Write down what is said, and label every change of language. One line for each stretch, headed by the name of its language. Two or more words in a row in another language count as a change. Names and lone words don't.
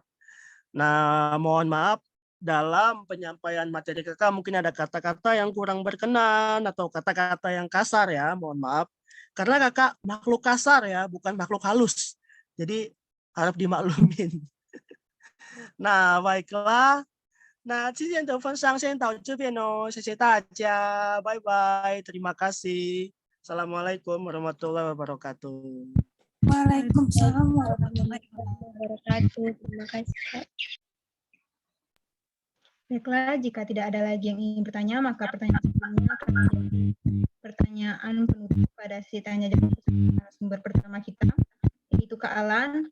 Indonesian: Nah, mohon maaf, dalam penyampaian materi kakak mungkin ada kata-kata yang kurang berkenan atau kata-kata yang kasar ya, mohon maaf. Karena kakak makhluk kasar ya, bukan makhluk halus. Jadi harap dimaklumin. Nah, baiklah.
Chinese: 那今天的分享先到这边哦，谢谢大家，拜拜，
Indonesian: terima kasih.
Arabic: السلام عليكم ورحمة الله وبركاته. وعليكم السلام ورحمة الله وبركاته.
Indonesian: Terima kasih, Kak. Baiklah, jika tidak ada lagi yang ingin bertanya, maka pertanyaan sebelumnya akan menjadi pertanyaan penutup pada sesi tanya jawab narasumber pertama kita, yaitu Kak Alan.